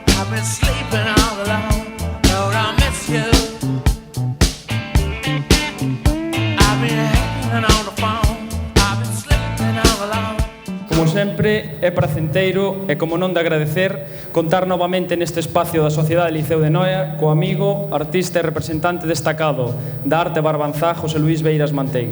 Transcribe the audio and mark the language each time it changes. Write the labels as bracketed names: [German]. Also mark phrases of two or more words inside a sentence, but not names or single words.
[English] been sleeping all alone. Lord, I miss you. I've been hanging on the phone. I've been sleeping all alone. [Galician] Como sempre, é pracenteiro e como non de agradecer contar novamente neste espacio da Sociedade Liceo de Noia co amigo, artista e representante destacado da arte barbanzá José Luís Beiras Manteiga.